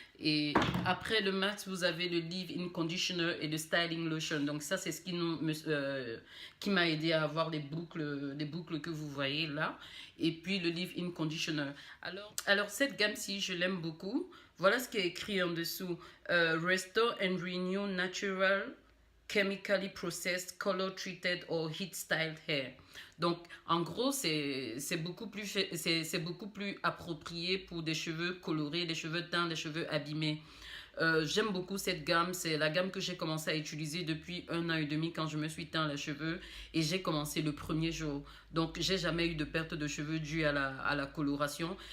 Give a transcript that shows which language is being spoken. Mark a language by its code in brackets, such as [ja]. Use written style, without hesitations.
[fr] Et après le masque, vous avez le leave-in conditioner et le styling lotion. Donc ça, c'est ce qui m'a aidé à avoir les boucles que vous voyez là. Et puis le leave-in conditioner. Alors cette gamme-ci, je l'aime beaucoup. Voilà ce qui est écrit en dessous. [en] Restore and renew natural chemically processed, color treated or heat styled hair. [fr] Donc, en gros, c'est beaucoup plus approprié pour des cheveux colorés, des cheveux teints, des cheveux abîmés. J'aime beaucoup cette gamme. C'est la gamme que j'ai commencé à utiliser depuis 1 an et demi quand je me suis teint les cheveux. Et j'ai commencé le premier jour. Donc, j'ai jamais eu de perte de cheveux due à la coloration.